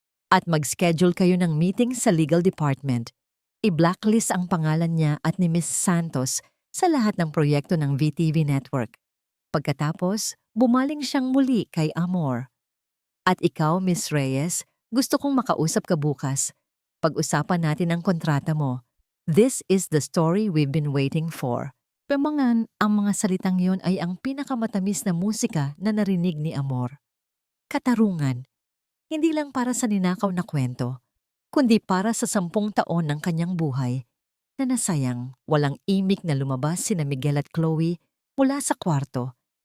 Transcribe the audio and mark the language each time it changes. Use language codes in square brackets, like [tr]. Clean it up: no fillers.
[tl] At mag-schedule kayo ng meeting sa legal department. I-blacklist ang pangalan niya at ni Miss Santos sa lahat ng proyekto ng VTV Network. Pagkatapos, bumaling siyang muli kay Amor. At ikaw, Miss Reyes, gusto kong makausap ka bukas. Pag-usapan natin ang kontrata mo. [en] This is the story we've been waiting for. [tl] Pemangan, ang mga salitang yon ay ang pinakamatamis na musika na narinig ni Amor. Katarungan. Hindi lang para sa ninakaw na kwento, kundi para sa 10 taon ng kanyang buhay na nasayang. Walang imik na lumabas sina Miguel at Chloe mula sa kwarto.